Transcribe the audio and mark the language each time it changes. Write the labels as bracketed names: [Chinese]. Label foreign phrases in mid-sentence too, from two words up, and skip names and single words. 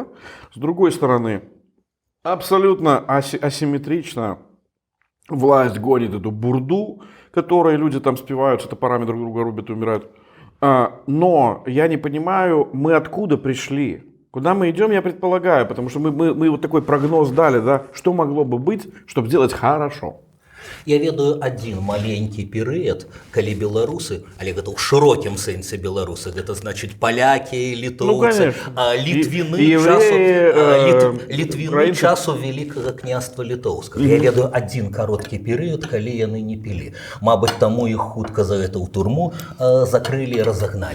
[Russian] С другой стороны, абсолютно асимметрично власть гонит эту бурду, которой люди там спиваются, топорами друг друга рубят и умирают. Но я не понимаю, мы откуда пришли. Куда мы идем, я предполагаю, потому что мы вот такой прогноз дали, да, что могло бы быть, чтобы сделать хорошо. [Belarusian] Я ведаю адзін маленькі перыяд, калі беларусы, але гэта ў шырокім сэнсе беларусы, гэта значыць палякі, літоўцы, літвіны часу Вялікага княства літоўскага. Я ведаю адзін кароткі перыяд, калі яны не пілі. Мабыць, таму іх хутка за гэта ў турму закрылі і разагналі.